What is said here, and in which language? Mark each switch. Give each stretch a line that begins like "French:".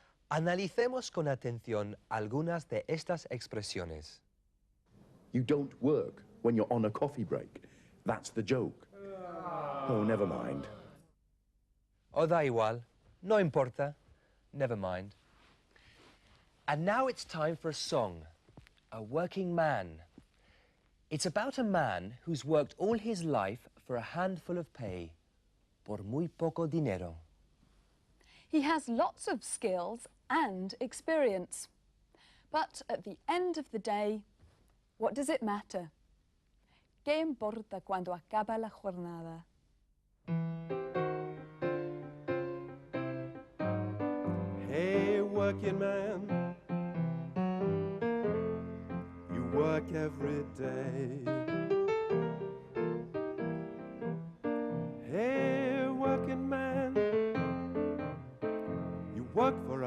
Spanish: Analicemos con atención algunas de estas expresiones.
English: You don't work when you're on a coffee break. That's the joke. Oh, never mind.
Spanish: Oh, da igual. No importa.
English: Never mind. And now it's time for a song. A Working Man. It's about a man who's worked all his life for a handful of pay.
Spanish: Por muy poco dinero.
English: He has lots of skills and experience. But at the end of the day, what does it matter?
Spanish: ¿Qué importa cuando acaba la jornada?
English: Hey, working man, you work every day. Hey, working man, you work for